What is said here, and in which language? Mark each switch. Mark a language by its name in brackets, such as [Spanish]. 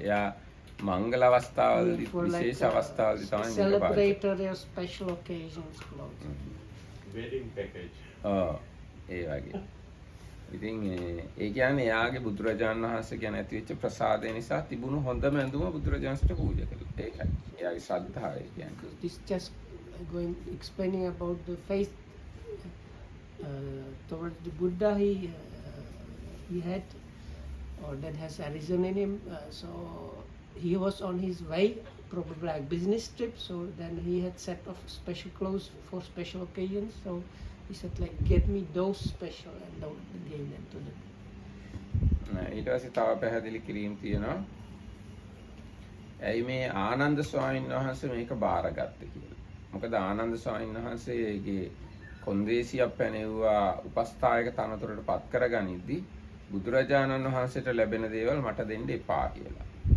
[Sinhala] එයා මංගල අවස්ථාවලදී විශේෂ අවස්ථාවලදී තමයි මේක පාවිච්චි. [English] Celebratory or special occasions clothes. Wedding package. [Sinhala] ඒ වගේ. ඉතින් ඒ කියන්නේ එයාගේ බුදුරජාණන් වහන්සේ ගැන ඇතිවෙච්ච ප්‍රසාදය නිසා තිබුණු හොඳම ඇඳුම බුදුරජාණන්ට පූජා කළා. ඒකයි. එයාගේ ශ්‍රද්ධාව ඒ කියන්නේ. [English] This just explaining about the faith towards the Buddha he had, or that has arisen in him. So he was on his way, probably like business trip. So then he had set of special clothes for special occasions. So he said, like, get me those special, and gave them to them. [Sinhala] ඊට පස්සේ තව පැහැදිලි කිරීම තියෙනවා. ඇයි මේ ආනන්ද ස්වාමීන් වහන්සේ මේක බාරගත්තේ කියලා. මොකද ආනන්ද ස්වාමීන් වහන්සේගේ කොන්දේසියක් පැනෙව්වා උපස්ථායක තනතුරට පත් කරගනිද්දී බුදුරජාණන් වහන්සේට ලැබෙන දේවල් මට දෙන්න එපා කියලා.